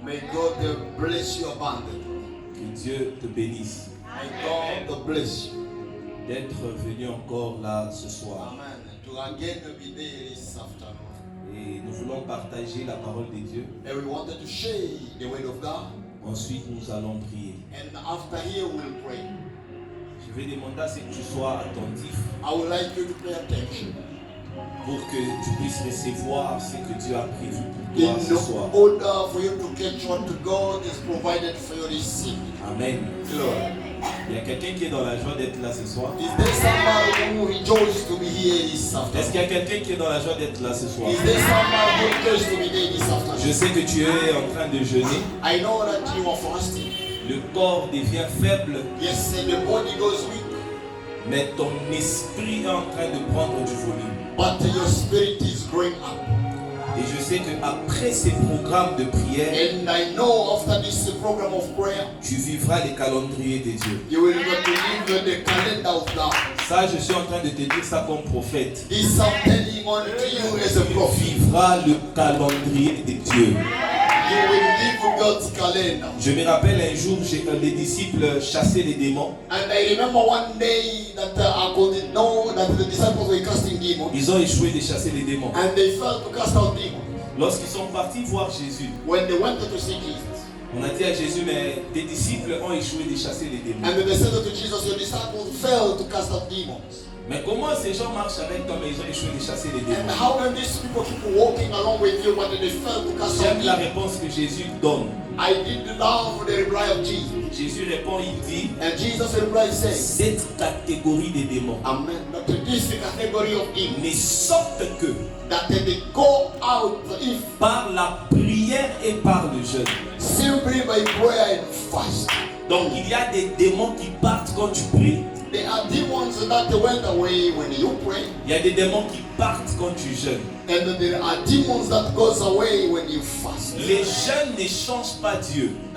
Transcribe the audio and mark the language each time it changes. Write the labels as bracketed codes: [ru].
[en] May God bless you abundantly. [fr] Que Dieu te bénisse [en] May God bless you. [fr] d'être venu encore là ce soir. Amen. [en] To again be there this afternoon. [fr] Et nous voulons partager la parole de Dieu. [en] And we wanted to share the word of God. [fr] Ensuite, nous allons prier. [en] And after here we'll pray. [fr] Je vais demander à ce que tu sois attentif [en] I would like you to pay attention. [fr] pour que tu puisses recevoir ce que Dieu a prévu pour toi ce soir. [en] In order for you to catch what God has provided for you this evening. Amen. Glory. [fr] Il y a quelqu'un qui est dans la joie d'être là ce soir. [en] Is there somebody who rejoices to be here this [fr] Est-ce [en] afternoon? [fr] qu'il y a quelqu'un qui est dans la joie d'être là ce soir? [en] Is there somebody who rejoices to be there this afternoon? [fr] Je sais que tu es en train de jeûner. [en] I know that you are fasting. [fr] Le corps devient faible, [en] Yes, and the body goes weak, [fr] mais ton esprit est en train de prendre du volume. [en] but your spirit is growing up. [fr] Et je sais qu'après ces programmes de prière, [en] And I know after this program of prayer, [fr] tu vivras les calendriers de Dieu. [en] you will get to live the calendar of God. [fr] Ça, je suis en train de te dire ça comme prophète. [en] This I'm telling on to you as a [fr] Tu [en] prophet. [fr] vivras le calendrier de Dieu. [en] You will live God's calendar. [fr] Je me rappelle un jour, les disciples chassaient les démons. [en] And I remember one day that I could know that the disciples were casting demons. [fr] Ils ont échoué de chasser les démons. [en] And they failed to cast out demons. [fr] Lorsqu'ils sont partis voir Jésus, [en] When they wanted to see Jesus. [fr] on a dit à Jésus, mais tes disciples ont échoué de chasser les démons. [en] And they said to Jesus, your disciples failed to cast out demons. [fr] Mais comment ces gens marchent avec toi, mais ils ont échoué de chasser les [en] And [fr] démons? [en] how can these people keep walking along with you but they fail to cast out [fr] J'aime la [en] demons? [fr] réponse que Jésus donne. [en] I did love the reply of Jesus. [fr] Jésus répond, il dit, [en] And Jesus replied says, [fr] cette catégorie de démons [en] Amen. That this category of demons [fr] ne sortent que [en] that they go out if [fr] par la prière et par le jeûne. [en] simply by prayer and fast. [fr] Donc il y a des démons qui partent quand tu pries. [en] There are demons that went away when you pray, [fr] Il y a des démons qui partent quand tu jeûnes. [en] and there are demons that goes away when you fast. [fr] Les jeûnes ne changent pas Dieu.